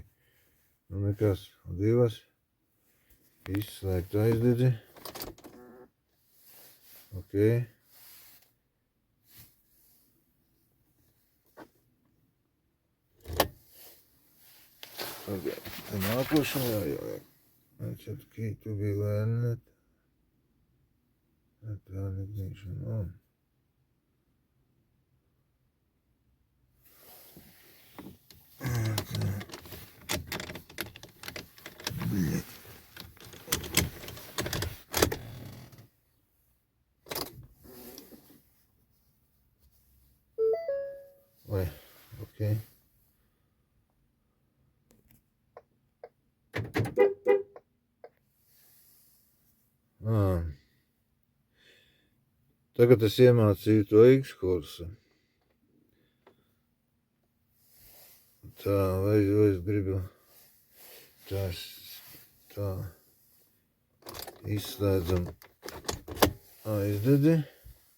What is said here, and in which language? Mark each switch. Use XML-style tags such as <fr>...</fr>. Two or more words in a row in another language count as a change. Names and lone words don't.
<lv>Nu nekas, 2. Izslēgt aizdedzi. Ok. Tagad nākošā jāieliek.</lv> <en>Turn key to be learned. Turn ignition on.</en> <ru>Блять. Ой, окей.</ru> <lv>Tagad es iemācīju to X-Horse. Tā, vai es gribu tā izslēdzam aizdedzi.</lv>